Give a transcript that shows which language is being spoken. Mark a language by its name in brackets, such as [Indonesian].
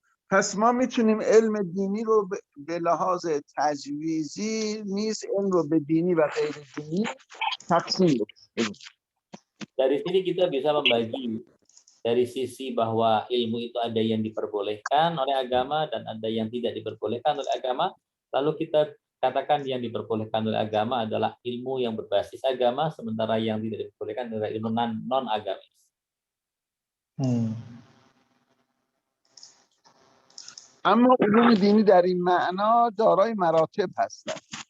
[Persian] پس ما میتونیم علم دینی رو به لحاظ تجویزی نیز علم رو به دینی و غیر دینی تقسیم کنیم. [Indonesian] Dari sini kita bisa membagi dari sisi bahwa ilmu itu ada yang diperbolehkan oleh agama dan ada yang tidak diperbolehkan oleh agama. Lalu kita katakan yang diperbolehkan oleh agama adalah ilmu yang berbasis agama, sementara yang tidak diperbolehkan adalah ilmu non-agamis. [Persian] اما علوم دینی در این معنا دارای مراتب هستند.